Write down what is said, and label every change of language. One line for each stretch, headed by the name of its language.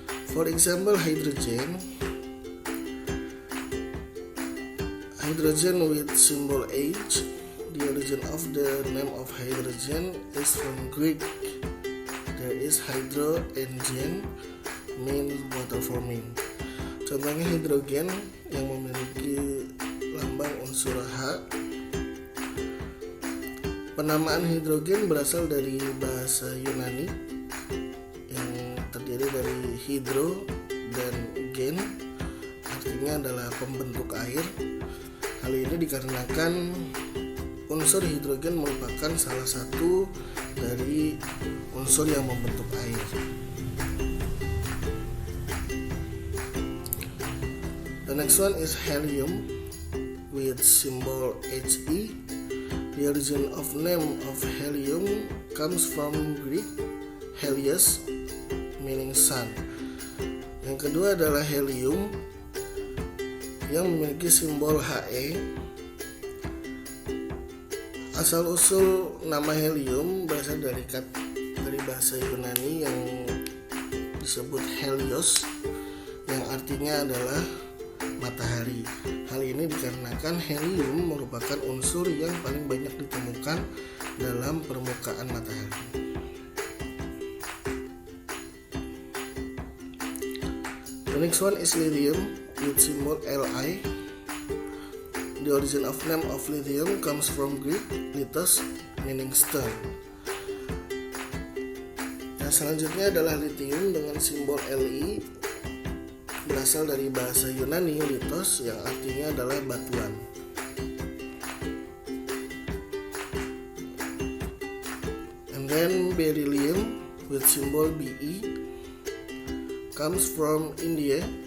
English: For example, hydrogen with symbol H. The origin of the name of hydrogen is from Greek. There is hydro and gen, means water forming.
Indonesian: Contohnya hidrogen yang memiliki lambang unsur H. Penamaan hidrogen berasal dari bahasa Yunani yang terdiri dari hidro dan gen, artinya adalah pembentuk air. Hal ini dikarenakan unsur hidrogen merupakan salah satu dari unsur yang membentuk air.
English: The next one is helium with symbol He. The origin of name of helium comes from Greek Helios, meaning sun.
Indonesian: Yang kedua adalah helium yang memiliki simbol He. Asal-usul nama helium berasal dari bahasa Yunani yang disebut Helios, yang artinya adalah matahari. Hal ini dikarenakan helium merupakan unsur yang paling banyak ditemukan dalam permukaan matahari.
English: The next one is lithium with symbol Li. The origin of name of lithium comes from Greek lithos, meaning stone.
Indonesian: Yang selanjutnya adalah lithium dengan simbol Li, berasal dari bahasa Yunani lithos yang artinya adalah batuan.
English: And then beryllium with symbol Be. comes from India.